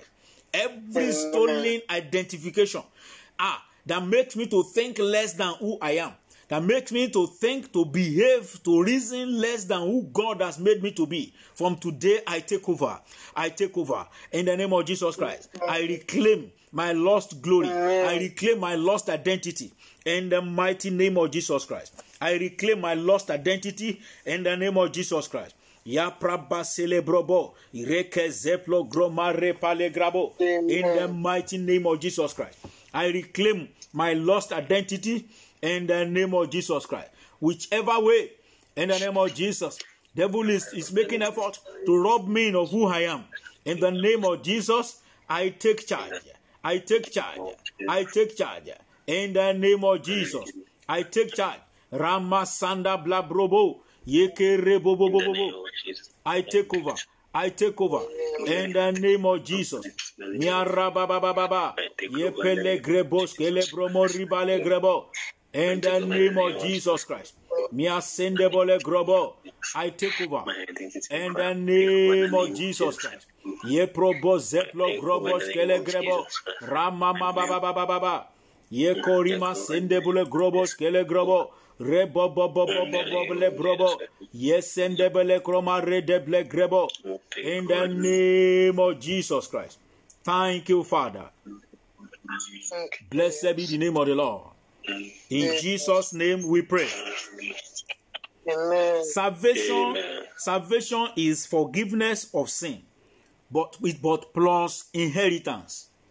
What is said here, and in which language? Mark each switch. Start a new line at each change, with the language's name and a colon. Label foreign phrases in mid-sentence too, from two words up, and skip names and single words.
English: Every stolen identification that makes me to think less than who I am, that makes me to think, to behave, to reason less than who God has made me to be. From today, I take over. I take over. In the name of Jesus Christ, I reclaim my lost glory. I reclaim my lost identity. In the mighty name of Jesus Christ, I reclaim my lost identity. In the name of Jesus Christ. Ya praba celebrobo, ireke zeplo gromare palegrabo. In the mighty name of Jesus Christ, I reclaim my lost identity. In the name of Jesus Christ, whichever way, in the name of Jesus, devil is making effort to rob me of who I am. In the name of Jesus, I take charge. I take charge. I take charge. In the name of Jesus, I take charge. Ramasanda blabrobo, yeke rebobobobo. I take over. I take over. In the name of Jesus. Miarabababa, yepele grebos kele bromo ribale grebo. In the name of Jesus Christ. I take over. In the name of Jesus Christ. Ye probo zeplo grobos kele grebo. Ramama baba baba baba. Ye korima sendebule grobos kele grobo. Rebo bobo bobo le brobo. Ye sendebele kroma redeble grebo. In the name of Jesus Christ. Thank you, Father. Blessed be the name of the Lord. In Jesus' name we pray. Amen. Salvation is forgiveness of sin, but plus inheritance.